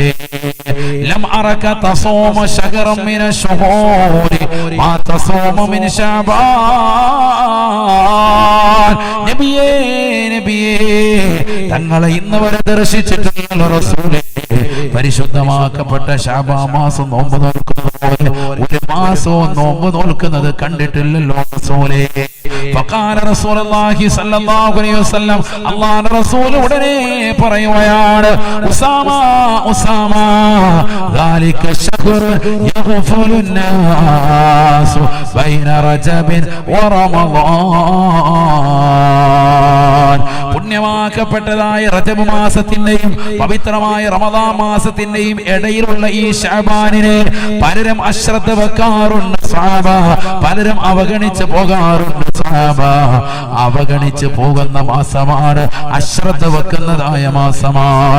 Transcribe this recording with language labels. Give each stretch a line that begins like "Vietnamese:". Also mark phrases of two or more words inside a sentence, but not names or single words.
Arabic: لم أرك تصوم شهرا من الشهور ما تصوم من شعبان.
Malayalam: നബിയേ തങ്ങളെ ഇന്ന് വരെ ദർശിച്ചിട്ടില്ല റസൂലേ. പരിശുദ്ധമാക്കപ്പെട്ട ശഅബാൻ മാസം നോമ്പ് നോക്കുന്നത് പോലെ ഒരു മാസവും നോമ്പ് നോക്കുന്നത് കണ്ടിട്ടില്ലല്ലോ റസൂലേ.
Arabic: فقال رسول الله صلى الله عليه وسلم,
Malayalam: അല്ലാഹുവിന്റെ റസൂൽ ഉടനെ പറയുകയാണ്,
Arabic: ഉസാമ ذلك الشهر يغفل الناس بين رجب ورمضان.
Malayalam: പുണ്യമാക്കപ്പെട്ടതായ റജബ് മാസത്തിന്റെയും പവിത്രമായ റമദാൻ മാസത്തിന്റെയും ഇടയിലുള്ള ഈ ശഅബാനിനെ പലരും അശ്രദ്ധ വെക്കാറുണ്ട് സഹാബ, പലരും അവഗണിച്ച് പോകാറുണ്ട് സ്വഹാബ, അവഗണിച്ച് പോകുന്ന മാസമാണ്, അശ്രദ്ധ വെക്കുന്നതായ മാസമാണ്.